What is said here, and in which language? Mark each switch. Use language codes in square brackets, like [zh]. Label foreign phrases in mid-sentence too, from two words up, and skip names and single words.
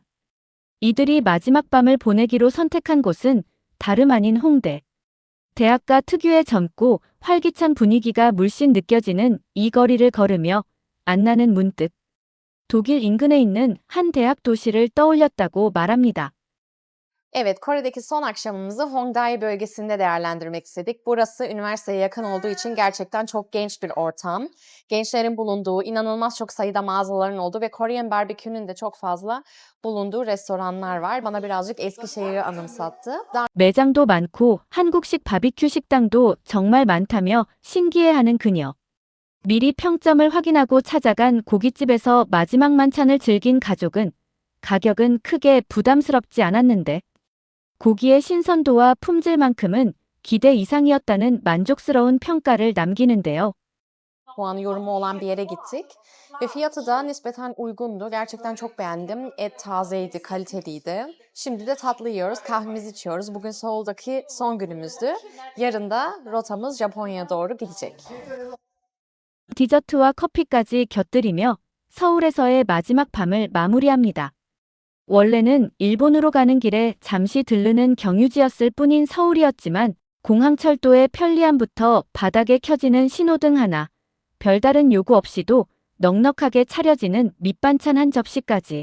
[ko] 이들이 마지막 밤을 보내기로 선택한 곳은 다름 아닌 홍대. 대학가 특유의 젊고 활기찬 분위기가 물씬 느껴지는 이 거리를 걸으며 안나는 문득 독일 인근에 있는 한 대학 도시를 떠올렸다고 말합니다. [tr] Evet, Kore'deki son akşamımızı Hongdae bölgesinde değerlendirmek istedik. Burası üniversiteye yakın olduğu için gerçekten çok genç bir ortam. Gençlerin bulunduğu, inanılmaz çok sayıda mağazaların olduğu ve Korean barbekünün de çok fazla bulunduğu restoranlar var. Bana birazcık Eskişehir'i anımsattı. [ko] 매장도 많고 한국식 바비큐 식당도 정말 많다며 신기해하는 그녀. 미리 평점을 확인하고 찾아간 고깃집에서 마지막 만찬을 즐긴 가족은 가격은 크게 부담스럽지 않았는데 고기의 신선도와 품질만큼은 기대 이상이었다는 만족스러운 평가를 남기는데요. [tr] Puan yorumu olan bir yere gittik. Ve fiyatı da nispeten uygundu. Gerçekten çok beğendim. Et tazeydi, kaliteliydi. Şimdi de tatlı yiyoruz, kahvemizi içiyoruz. Bugün Seul'daki son günümüzdü. Yarın da rotamız Japonya'ya doğru gidecek. [ko] 디저트와 커피까지 곁들이며 서울에서의 마지막 밤을 마무리합니다. 원래는 일본으로 가는 길에 잠시 들르는 경유지였을 뿐인 서울이었지만 공항철도의 편리함부터 바닥에 켜지는 신호등 하나, 별다른 요구 없이도 넉넉하게 차려지는 밑반찬 한 접시까지.